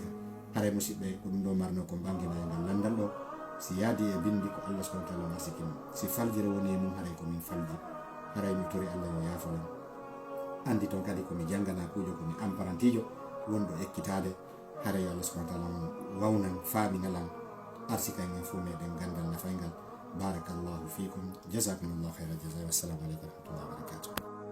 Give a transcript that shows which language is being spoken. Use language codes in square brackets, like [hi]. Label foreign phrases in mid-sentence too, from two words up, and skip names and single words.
[ff] haray musidɓe ko ɗum ɗo marno ko banginayi ngal landal ɗo, si yaadi e bindi ko [ar] الله سبحانه وتعالى [ff] masikino, si faljire woni e mum haray komin falji, haray mi tori Allah yo yaforen, andi toon kadi komi janggana kuujo komi amparantijo wonɗo ekkitade, haray [ar] الله سبحانه وتعالى [ff] wawnan faaminalan arsika en fuu meɗen gandal nafaygal. [ar] بارك الله فيكم، جزاكم الله خير الجزاء، والسلام عليكم ورحمة الله وبركاته.